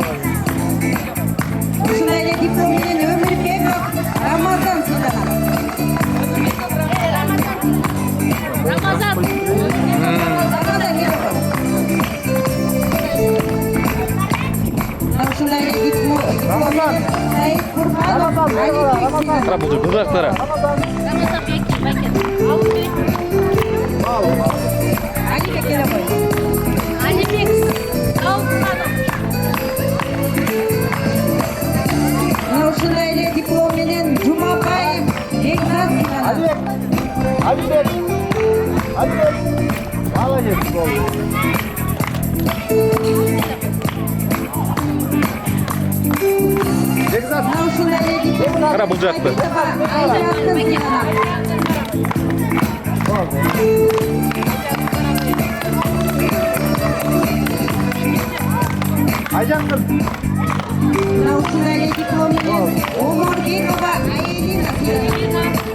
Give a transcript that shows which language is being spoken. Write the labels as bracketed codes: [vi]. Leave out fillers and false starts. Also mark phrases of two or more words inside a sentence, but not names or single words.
[ky] Ушундай эле диплом менен Өмүрбеков Рамазан сыйланат. Рамазан. Ушундай эле диплом менен Саид Курманов Алибек Рамазан. [kk] Бұл жақтары. [ky] Рамазан. Рамазан Бекин. Ал. Алибек келе қой. Алибек. Ушундай эле диплом менен Жумабаев Бекзат сыйланат. Алибек. Молодец болды. Бекзат. Ушундай эле диплом [kk] Қара бұл жақты. [ky] Айжанкын сыйланат. Айжанкыз. Ушундай эле диплом менен Оморбекова Айрина сыйланат.